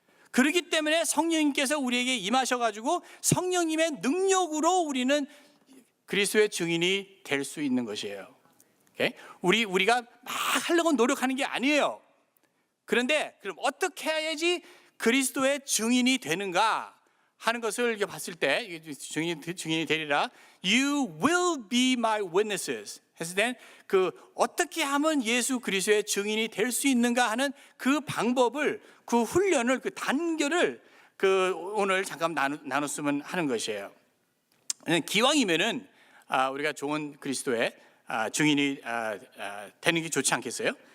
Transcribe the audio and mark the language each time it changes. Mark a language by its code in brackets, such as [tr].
[ko] 그렇기 때문에 성령님께서 우리에게 임하셔가지고 성령님의 능력으로 우리는 그리스도의 증인이 될 수 있는 것이에요. 우리가 막 하려고 노력하는 게 아니에요. 그런데 그럼 어떻게 해야지 그리스도의 증인이 되는가 하는 것을 이렇게 봤을 때, 증인이 되리라. [en] You will be my witnesses. [ko] 했을 땐 그 어떻게 하면 예수 그리스도의 증인이 될 수 있는가 하는 그 방법을, 그 훈련을, 그 단계를 오늘 잠깐 나눴으면 하는 것이에요. 기왕이면은 우리가 좋은 그리스도의 증인이 되는 게 좋지 않겠어요?